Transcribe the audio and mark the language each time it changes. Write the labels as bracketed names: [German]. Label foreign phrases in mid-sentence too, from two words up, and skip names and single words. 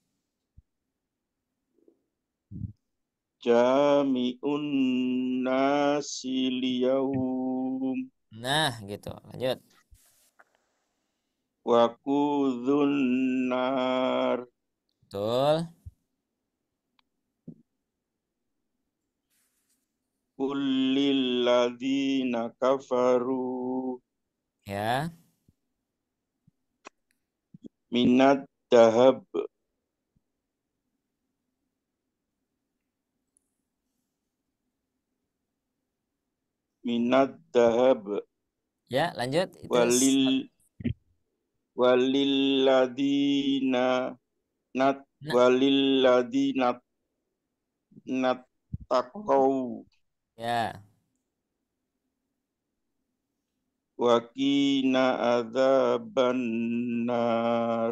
[Arabic] جامع الناس ليوم [Indonesian] Nah, gitu. Lanjut. [Arabic] وقود النار [Indonesian] Betul. [Arabic] قل للذين كفروا [Indonesian] Ya. [Arabic] من الذهب [Indonesian] Ya, lanjut. Itu [Arabic] وللذين اتقوا [Indonesian] ya. [Arabic] وقنا عذاب النار